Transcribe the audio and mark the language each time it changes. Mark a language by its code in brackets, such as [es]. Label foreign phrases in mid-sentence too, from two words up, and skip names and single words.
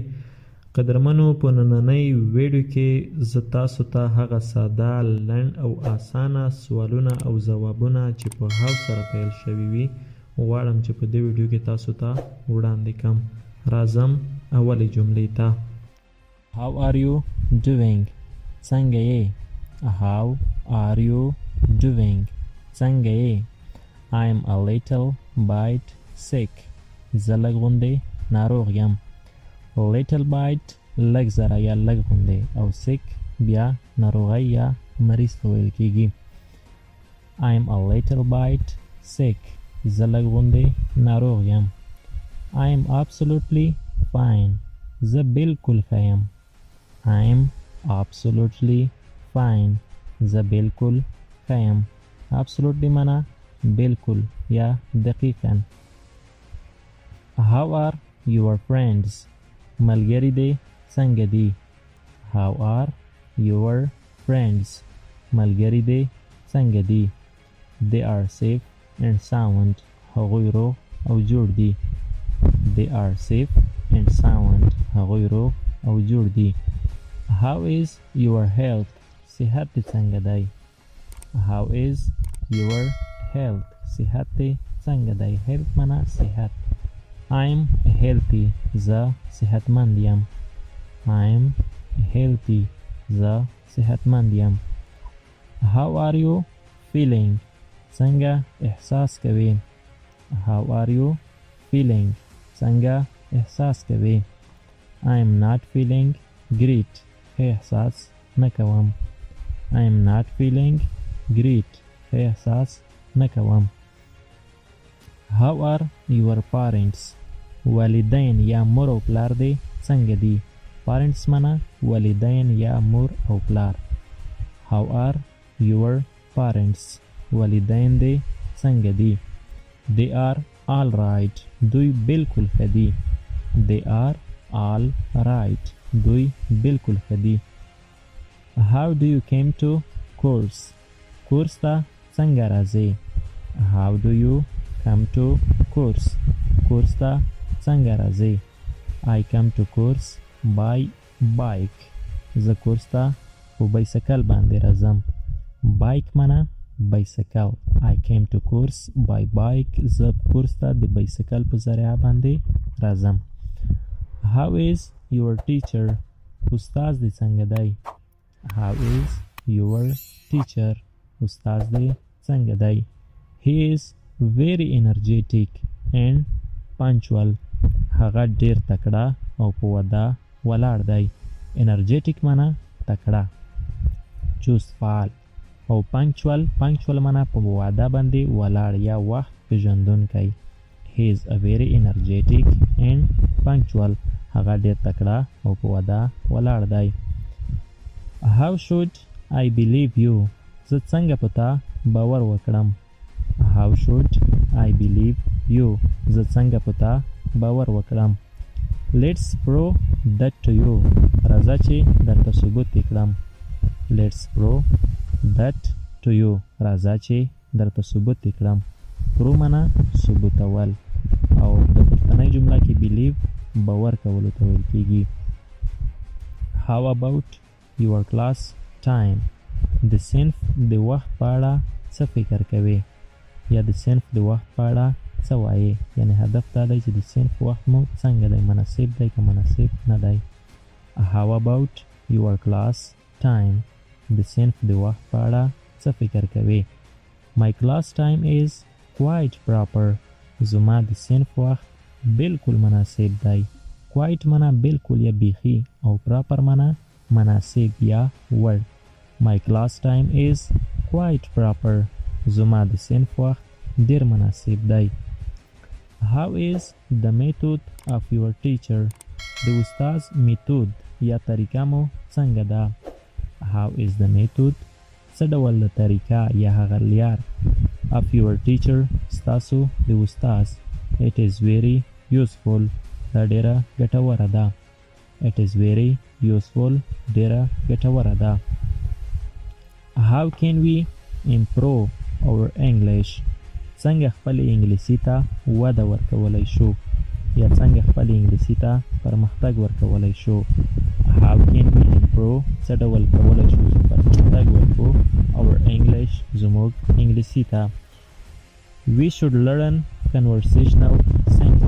[ps] قدرمنو، په نننۍ ویډیو کې زه تاسو ته هغه ساده، لنډ او اسانه سوالونه او ځوابونه چې په هاو سره پیل شوي وي غواړم چې په دې ویډیو کې تاسو ته وړاندې کړم. راځم اولې جملې ته. [en] How are you doing? [ps] څنګه یې؟ [en] How are you doing? [ps] څنګه یې؟ [en] I am a little bit sick. [ps] زه لږ غوندې ناروغ یم. [en] Little bit [ps] لږ ذره یا لږ غوندې او sick بیا ناروغی یا مریض ته ویل کېږي. [en] I am a little bit sick. [ps] زه لږ غوندې ناروغ یم. [en] I am absolutely fine. [ps] زه بالکل ښه یم. [en] I am absolutely fine. [ps] زه بالکل ښه یم. Absolutely معنا بالکل یا دقیقاً. [en] How are your friends? [ps] ملګری دې څنګه دي؟ [en] How are your friends? [ps] ملګری دې څنګه دي؟ [en] They are safe and sound. [ps] هغوی روغ او جوړ دي. [en] They are safe and sound. [ps] هغوی روغ او جوړ دي. [en] How is your health? [ps] صحت دې څنګه دی؟ [en] How is your health? [ps] صحت دې څنګه دی؟ health معنا صحت. [en] I'm healthy. [ps] زه صحتمند یم. [en] I'm healthy. [ps] زه صحتمند یم. [en] How are you feeling? [ps] څنګه احساس کوي؟ [en] How are you feeling? [ps] څنګه احساس کوي؟ [en] I'm not feeling great. [ps] احساس نه کوم. [en] I'm not feeling great. [ps] احساس نه کوم. [en] How are your parents? [ps] والدین یا مور او پلار دې څنګه دي؟ Parents معنا والدین یا مور او پلار. [en] How are your parents? [ps] والدین دې څنګه دي؟ [en] They are all right. [ps] دوی بالکل ښه دي. [en] They are all right. [ps] دوی بالکل ښه دي. [en] How do you came to course? [ps] کورس ته څنګه راځې؟ [en] How do you come to course? [ps] کورس ته څنګه راځې؟ [en] I come to course by bike. [ps] زه کورس ته په بایسکل باندې راځم. Bike معنا بایسکل. [en] I came to course by bike. [ps] زه کورس ته د بایسکل په ذریعه باندې راځم. [en] How is your teacher? [ps] استاد دې څنګه دی؟ [en] How is your teacher? [ps] استاد دې څنګه دی؟ [en] He is very energetic and punctual. [ps] هغه ډیر تکړه او په ودا ولاړ دی. Energetic معنا تکړه، چست فعال، او punctual معنا په وعده باندې ولاړ یا وخت پیژندونکی. [en] He is a very energetic and punctual. [ps] هغه ډیر تکړه او په وعده ولاړ دی. [en] How should I believe you? [ps] زه څنګه په تا باور وکړم؟ [en] How should I believe you? [ps] زه څنګه په تا باور وکړم؟ [en] Let's prove that to you. [ps] راځه چې درته ثبوت کړم. [en] Let's prove that to you. [ps] راځه چې درته ثبوت کړم. Prove معنا ثبوتول او د پښتنۍ جمله کې believe باور کولو ته ویل کېږي. [en] How about your class time? [ps] د صنف د وخت په اړه څه فکر کوي؟ یا د صنف د وخت په اړه څه وایي؟ یعنی هدف دا دی چې د صنف وخت مو څنګه دی، مناسب دی که مناسب نه دی. [en] How about your class time? [ps] د صنف د وخت په اړه څه فکر کوي؟ [en] My class time is quite proper. [ps] زما د صنف وخت بالکل مناسب دی. quite معنا بالکل یا بیخي او proper معنا مناسب یا وړ. [en] My class time is quite proper. [ps] زما د صنف وخت ډیر مناسب دی. [en] How is the method of your teacher? [ps] د استاد میتود یا طریقه مو څنګه ده؟ [en] How is the method? [ps] څه ډول د طریقه یا هغه لار [en] of your teacher [ps] ستاسو د استاد؟ [en] It is very useful. [ps] دا ډیره ګټوره ده. [en] It is very useful. [ps] ډیره ګټوره ده. [en] How can we improve our English? [ps] څنګه خپل انګلیسي ته وده ورکولای شو یا څنګه خپل انګلیسي ته پرمختګ ورکولای شو. [en] How can we improve [ps] څه ډول کولای شو چې پرمختګ ورکو [en] our English [ps] زموږ انګلیسي ته. [en] We should learn conversational